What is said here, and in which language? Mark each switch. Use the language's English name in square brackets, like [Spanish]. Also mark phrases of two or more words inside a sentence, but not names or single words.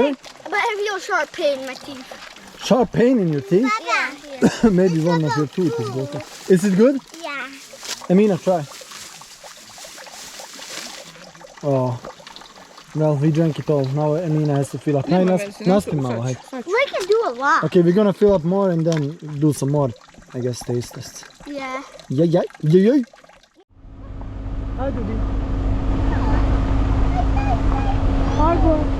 [English] Really? but I have real sharp pain in my teeth. Sharp pain in your teeth? Yeah. Maybe one of your teeth is broken. Is it good? Yeah. Amina, try. Oh. Well, we drank it all. Now Amina has to fill up. [Bosnian] Hey, nastim malo, hajde. [English] We can do a lot. Okay, we're gonna fill up more and then do some more, I guess, taste tests. Yeah. Yeah. Hi, Dudy. Hi, bro.